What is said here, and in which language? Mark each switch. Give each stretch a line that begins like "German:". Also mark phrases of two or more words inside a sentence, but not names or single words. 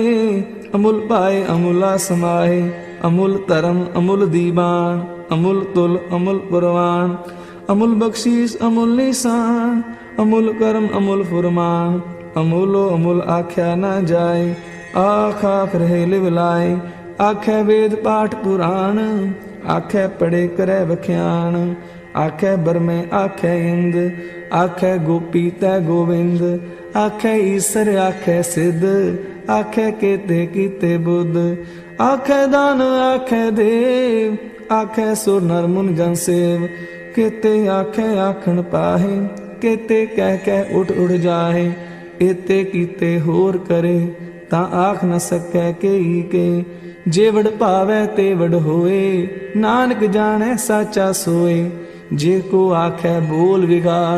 Punjabi: ਅਮੁਲ ਪਾਏ ਅਮੁਲਾ ਸਮਾਏ, ਅਮੁਲ ਧਰਮ ਅਮੁਲ ਦੀਵਾਨ। ਅਮੁਲ ਤੁਲ ਅਮੁਲ ਪਰਵਾਣ, ਅਮੁਲ ਬਖਸ਼ੀਸ ਅਮੁਲ ਨੀਸਾਣ। ਅਮੁਲ ਕਰਮ ਅਮੁਲ ਫੁਰਮਾਨ, ਅਮੁਲੋ ਅਮੁਲ ਆਖਿਆ ਨਾ ਜਾਏ। ਆਖ ਆਖ ਰਹੇ ਲਿਵ ਲਾਏ, ਆਖੈ ਵੇਦ ਪਾਠ ਪੁਰਾਣ। ਆਖੈ ਪੜ੍ਹੇ ਕਰੇ ਵਖਿਆਣ, ਆਖੈ ਬਰਮੇ ਆਖੈ ਇੰਦ। ਆਖੈ ਗੋਪੀ ਤੈ ਗੋਵਿੰਦ, ਆਖੈ ਈਸਰ ਆਖੈ ਸਿੱਧ। ਆਖੈ ਕੇਤੇ ਕੀਤੇ ਬੁੱਧ, ਆਖੈ ਦਾਨ ਆਖੈ ਦੇਵ। ਆਖੈ ਸੁਰ ਨਰ ਮੁਨ ਜਨ ਸੇਵ, ਕੇਤੇ ਆਖੈ ਆਖਣ ਪਾਹੇ। ਕੇਤੇ ਕਹ ਕਹ ਉਠ ਉਠ ਜਾਹੇ, ਏਤੇ ਕੀਤੇ ਹੋਰ ਕਰੇ। ਤਾਂ ਆਖ ਨ ਸਕੈ ਕੇਈ ਕੇ, ਜੇਵਡ ਭਾਵੈ ਤੇਵਡ ਹੋਏ। ਨਾਨਕ ਜਾਣੇ ਸਾਚਾ ਸੋਏ, ਜੇ ਕੋ ਆਖੈ ਬੋਲ ਵਿਗਾੜ।